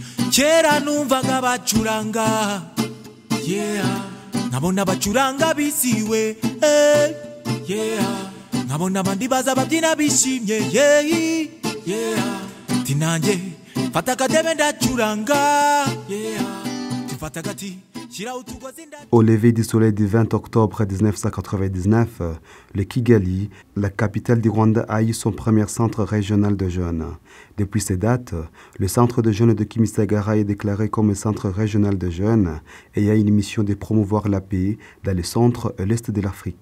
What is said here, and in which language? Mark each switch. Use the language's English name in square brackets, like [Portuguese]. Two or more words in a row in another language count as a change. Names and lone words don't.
[Kinyarwanda] kera numvaga bacuranga yeah nkabona bacuranga bisiwe yeah nkabona abandi baza babyina bishimye yeah tinanjye fata akadebe ndacuranga yeah tifata agati. [French] Au lever du soleil du 20 octobre 1999, le Kigali, la capitale du Rwanda, a eu son premier centre régional de jeunes. Depuis ces dates, le centre de jeunes de Kimisagara est déclaré comme centre régional de jeunes et a une mission de promouvoir la paix dans le centre et l'est de l'Afrique.